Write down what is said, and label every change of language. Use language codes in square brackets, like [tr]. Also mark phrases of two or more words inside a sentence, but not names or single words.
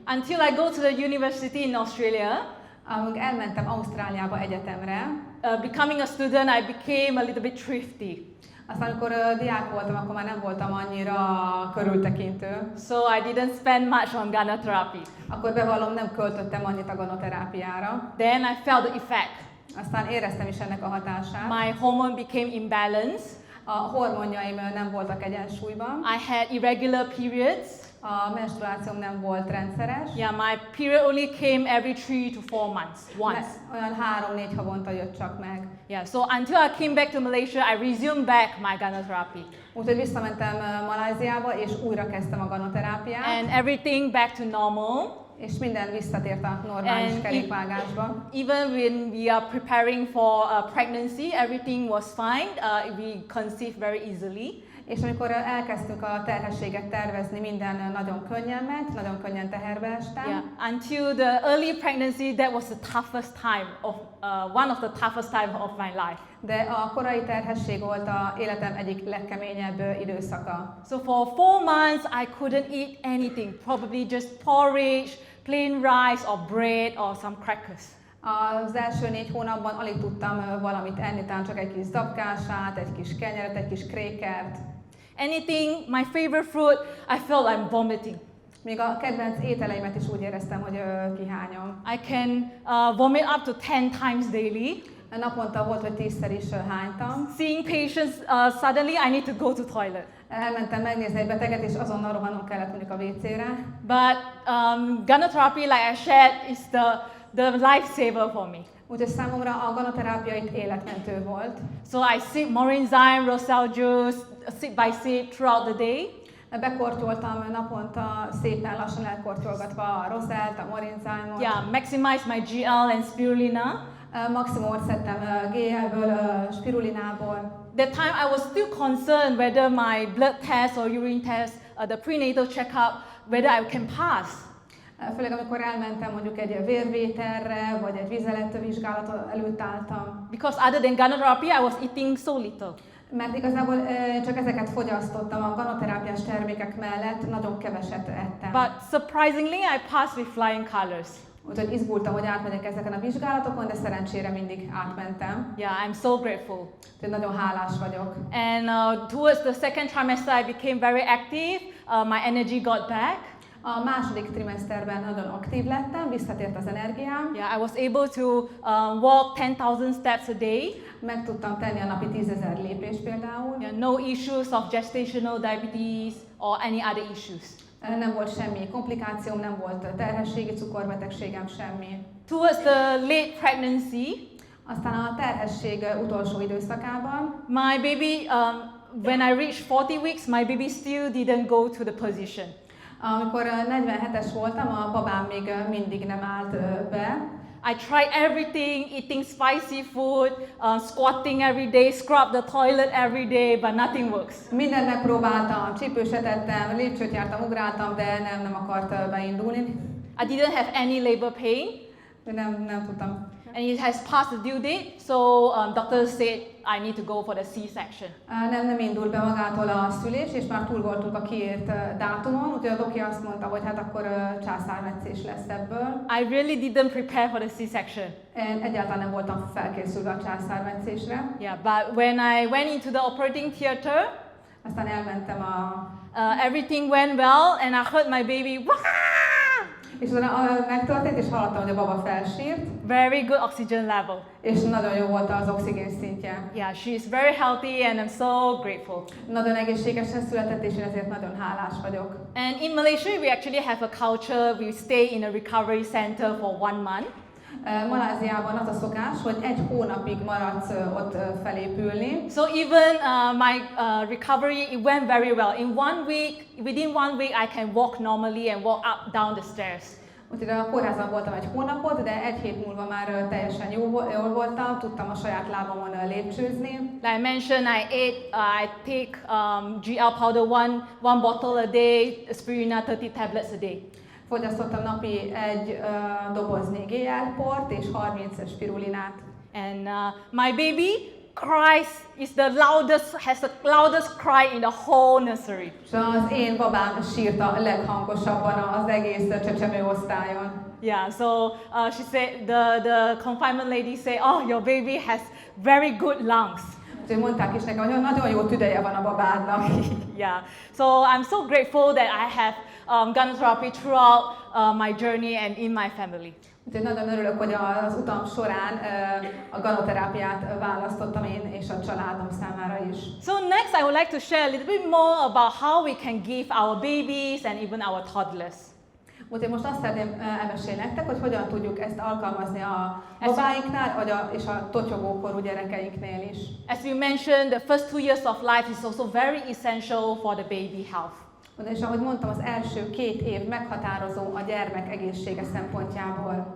[en] Until I go to the university in Australia. [hu] Amíg elmentem Ausztráliába egyetemre. [en] Becoming a student, I became a little bit thrifty. [hu] Aztán, amikor diák voltam, akkor már nem voltam annyira körültekintő. [en] So I didn't spend much on Ganoterápia. [hu] Akkor bevallom, nem költöttem annyit a ganoterápiára. [en] Then I felt the effect. [hu] Aztán éreztem is ennek a hatását. [en] My hormone became imbalanced. [hu] A hormonjaim nem voltak egyensúlyban. [en] I had irregular periods. [hu] A menstruációm nem volt rendszeres. [en] Yeah, my period only came every 3 to 4 months, once. [hu] Olyan 3-4 havonta jött csak meg. [en] Yeah, so until I came back to Malaysia, I resumed back my Ganoterápia. [hu] Úgyhogy visszamentem Malajziába, és újra kezdtem a ganoterápiát. [en] And everything back to normal. [hu] És minden visszatért a normális kerékvágásba. [en] Even when we are preparing for pregnancy, everything was fine. We conceived very easily. [hu] És amikor elkezdtük a terhességet tervezni, minden nagyon könnyen ment, nagyon könnyen teherbe estem. [en] Yeah, until the early pregnancy, that was the toughest time of one of the toughest time of my life. [hu] De a korai terhesség volt a életem egyik legkeményebb időszaka. [en] So for 4 months, I couldn't eat anything, probably just porridge, plain rice or bread or some crackers. [hu] Az első 4 hónapban alig tudtam valamit enni, talán csak egy kis zapkását, egy kis kenyeret, egy kis krékert. [en] Anything, my favorite fruit, I felt I'm vomiting. [hu] Még a kedvenc ételeimet is úgy éreztem, hogy kihányom. [en] I can vomit up to 10 times daily. [hu] Naponta volt, hogy 10-szer is hánytam. [en] Seeing patients, suddenly I need to go to toilet. [hu] Elmentem megnézni egy beteget, és azonnal rohannom kellett mondjuk a WC-re. [en] But Ganoterápia, like I shared, is the lifesaver for me. [hu] Úgyhogy számomra a ganoterápia itt életmentő volt. [en] So I sip more enzyme, rosal juice, sip by sip throughout the day. [hu] Bekortyoltam naponta, szépen lassan elkortyolgatva a rozelt, a morinzájmot. [en] Yeah, maximize my ggal and spirulina. [hu] Maximumot szedtem ggal-ből, spirulinából. [en] That time I was still concerned whether my blood test or urine test, the prenatal checkup, whether I can pass. [hu] Főleg amikor elmentem mondjuk egy vérvételre, vagy egy vizelettvizsgálat előtt álltam. [en] Because other than Ganoterápia, I was eating so little. [hu] Mert igazából csak ezeket fogyasztottam a ganoterápiás termékek mellett, nagyon keveset ettem. [en] But surprisingly, I passed with flying colors. [hu] Úgyhogy izgultam, hogy átmegyek ezeken a vizsgálatokon, de szerencsére mindig átmentem. [en] Yeah, I'm so grateful. [hu] Úgyhogy nagyon hálás vagyok. [en] And towards the second trimester, I became very active. My energy got back. [hu] A második trimeszterben nagyon aktív lettem, visszatért az energiám. [en] Yeah, I was able to walk 10,000 steps a day. [hu] Meg tudtam tenni a napi 10.000 lépést például. [en] Yeah, no issues of gestational diabetes or any other issues. [hu] Nem volt semmi komplikációm, nem volt terhességi cukorbetegségem, semmi. [en] Towards the late pregnancy, [hu] aztán a terhesség utolsó időszakában, [en] my baby, when I reached 40 weeks, my baby still didn't go to the position. [hu] Amikor 47-es voltam, a babám még mindig nem állt be. [en] I tried everything, eating spicy food, squatting every day, scrub the toilet every day, but nothing works. [hu] Mindent megpróbáltam, csípős etettem, lépcsőt jártam, ugráltam, de nem akart beindulni. [en] I didn't have any labor pain. [hu] Nem tudtam [en] And it has passed the due date, so doctor said I need to go for the C-section. [hu] Nem indult be magától a szülés, és már túl voltunk a kiírt dátumon, úgyhogy a doki azt mondta, hogy hát akkor császármetszés lesz ebből. [en] I really didn't prepare for the C-section. [hu] Én egyáltalán nem voltam felkészülve a császármetszésre. [en] Yeah, but when I went into the operating theater, [hu] Aztán elmentem [en] everything went well, and I heard my baby. Wah! [hu] és utána megtörtént, és hallottam, hogy a baba felsírt, [en] Very good oxygen level. [hu] és nagyon jó volt az oxigén szintje. [en] Yeah, she's very healthy, and I'm so grateful. [hu] Nagyon egészségesen született, és én ezért nagyon hálás vagyok. [en] And in Malaysia, we actually have a culture. We stay in a recovery center for 1 month. [hu] Maláziában az a szokás, hogy 1 hónapig maradsz ott felépülni. [en] So even my recovery, it went very well. Within 1 week, I can walk normally and walk up down the stairs. [hu] Úgyhogy a kórházban voltam 1 hónapot, de 1 hét múlva már teljesen jól voltam, tudtam a saját lábamon lépcsőzni. [en] Like I mentioned, I take ggal powder one bottle a day, aspirina 30 tablets a day. [hu] Fogyasztottam napi 1 doboznyi ggal-port és 30 spirulinát. [en] And my baby cries, has the loudest cry in the whole nursery. [hu] És az én babám sírt a leghangosabban az egész csecsemőosztályon. [en] Yeah, so she said, the confinement lady said, oh, your baby has very good lungs. [hu] Úgyhogy mondták is nekem, hogy nagyon jó tüdeje van a babádnak. [en] Yeah, so I'm so grateful that I have Ganoterápia throughout my journey and in my family. [hu] Úgyhogy nagyon örülök, hogy az utam során a ganoterápiát választottam én és a családom számára is. [en] So next I would like to share a little bit more about how we can give our babies and even our toddlers. [hu] Úgyhogy most azt szeretném elmesélni nektek, hogy hogyan tudjuk ezt alkalmazni a babáinknál, és a totyogókorú gyerekeinknél is. [en] As we mentioned, the first 2 years of life is also very essential for the baby health. [hu] És ahogy mondtam, az első 2 év meghatározó a gyermek egészsége szempontjából.